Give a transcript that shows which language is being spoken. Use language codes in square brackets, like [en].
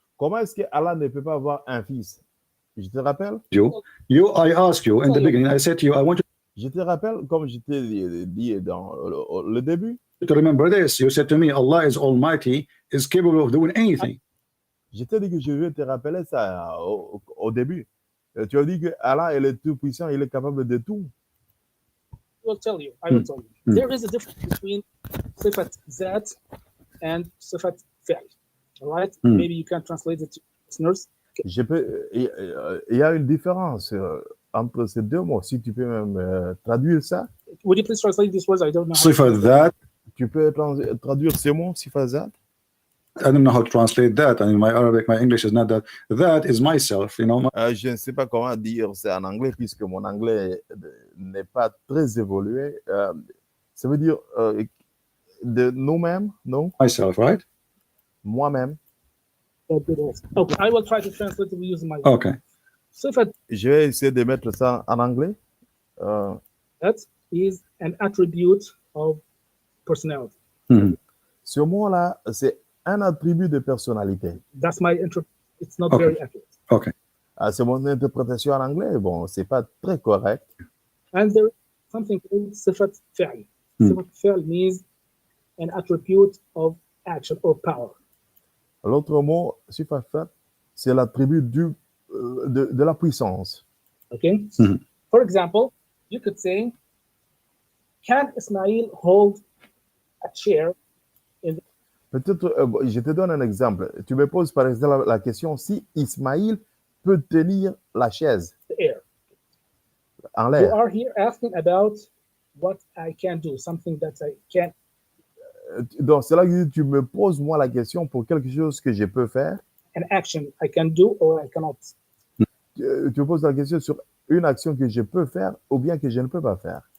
[fr] Comment est-ce que Allah ne peut pas avoir un fils? Je te rappelle? [en] I asked you in the beginning, I said to you, I want [fr] Je te rappelle, comme je t'ai dit dans le début, [en] you to remember this. You said to me, Allah is almighty, is capable of doing anything. [fr] je t'ai dit que je vais te rappeler ça au début. Tu as dit que Allah est le Tout-Puissant, il est capable de tout. [en] I will tell you. There is a difference between sifat zat and sifat fi'l. All right? Maybe you can translate it to listeners. [fr] Il y a une différence entre ces deux mots. Si tu peux même traduire ça. [en] Would you please translate these words? I don't know. [ar] Sifat that, [fr] Tu peux traduire ces mots, sifat zat? [en] I don't know how to translate that. I mean, my Arabic, my English is not that. That is myself, you know. [fr] Je ne sais pas comment dire ça en anglais, puisque mon anglais n'est pas très évolué. Ça veut dire de nous-mêmes, non? [en] Myself, right? [fr] Moi-même. [en] Okay, I will try to translate it using my. Okay. [ar] Sifat [fr] Je vais essayer de mettre ça en anglais. [en] that is an attribute of personality. [fr] Ce mot-là, c'est un attribut de personnalité. [en] That's my It's not Okay. very accurate. Okay. [fr] C'est mon interprétation en anglais. Bon, c'est pas très correct. [en] And there is something called sifat fi'l. Sifat fi'l means an attribute of action or power. [fr] L'autre mot, sifat fi'l, c'est l'attribut de la puissance. [en] Okay. For example, you could say, can Ismail hold a chair in the [fr] Peut-être, je te donne un exemple. Tu me poses par exemple la question si Ismaïl peut tenir la chaise [en] air? [fr] en [en] You [fr] l'air. [en] are here asking about what I can do, something that I can. [fr] Donc, c'est là que tu me poses moi la question pour quelque chose que je peux faire. [en] An action I can do or I cannot. [fr] Tu me poses la question sur une action que je peux faire ou bien que je ne peux pas faire.